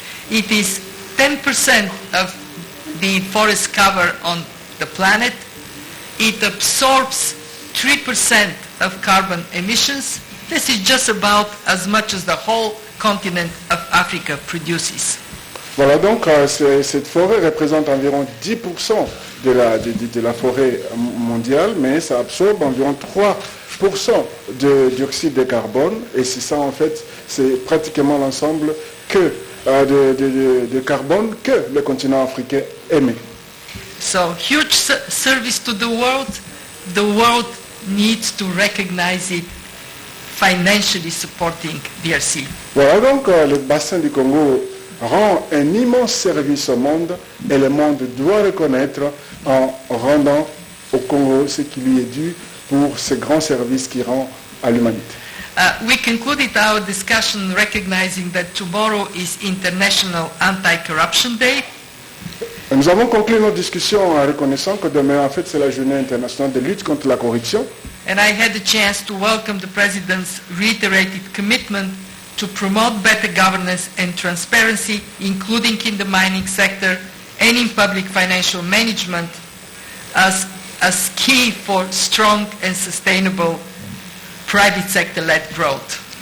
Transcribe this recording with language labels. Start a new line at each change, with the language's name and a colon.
English: It is 10% of the forest cover on the planet. It absorbs 3% of carbon emissions. This is just about as much as the whole continent of Africa produces.
French: Voilà donc cette forêt représente environ 10% de la forêt mondiale, mais ça absorbe environ 3% de dioxyde de carbone, et c'est ça en fait, c'est pratiquement l'ensemble de carbone que le continent africain émet.
English: So huge service to the world. The world needs to recognize it, financially supporting DRC.
French: Voilà donc le bassin du Congo rend un immense service au monde, et le monde doit reconnaître en rendant au Congo ce qui lui est dû pour ce grand service qu'il rend à l'humanité.
English: We concluded our discussion recognizing that tomorrow is International Anti-Corruption Day.
French: Et nous avons conclu notre discussion en reconnaissant que demain, en fait, c'est la journée internationale de lutte contre la corruption.
English: And I had the chance to welcome the President's reiterated commitment to promote better governance and transparency, including in the mining sector and in public financial management, as key for strong and sustainable private sector-led growth.